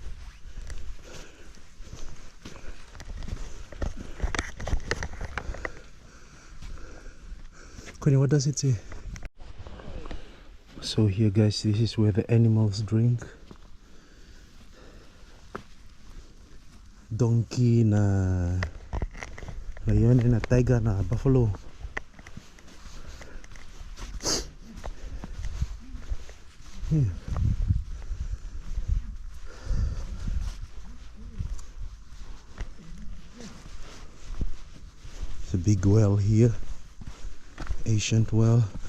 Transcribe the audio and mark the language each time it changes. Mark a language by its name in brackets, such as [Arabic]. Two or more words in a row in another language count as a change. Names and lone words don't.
[English] Conny, what does it say? So here guys, this is where the animals drink. Donkey na lion na tiger na buffalo. Yeah. It's a big well here, ancient well.